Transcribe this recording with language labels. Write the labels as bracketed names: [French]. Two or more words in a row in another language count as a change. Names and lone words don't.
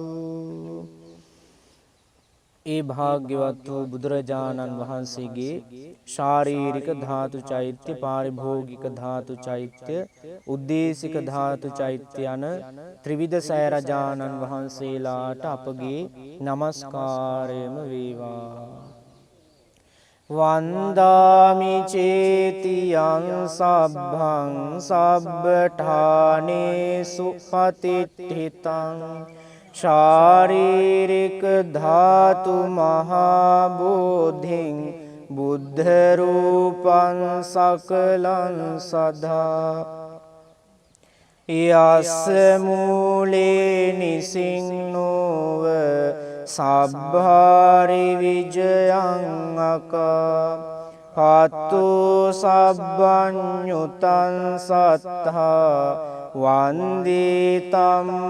[Sinhala] ඒ භාග්‍යවත් වූ බුදුරජාණන් වහන්සේගේ ශාරීරික ධාතු චෛත්‍ය, පාරිභෝගික ධාතු චෛත්‍ය, උද්දේශික ධාතු චෛත්‍ය යන ත්‍රිවිධ සෑරජාණන් වහන්සේලාට අපගේ නමස්කාරයම වේවා. [Pali] වන්දාමි චේතියං සබ්බං සබ්බඨානේසු පතිට්ඨිතං ශාරීරික ධාතු මහා බෝධින් බුද්ධ රූපං සකලං සදා යස්ස මූලේ නිසින්නෝව සබ්භාරි විජයං අකා පත්තු සබ්බඤ්ඤුතං සත්තා වන්දිතම්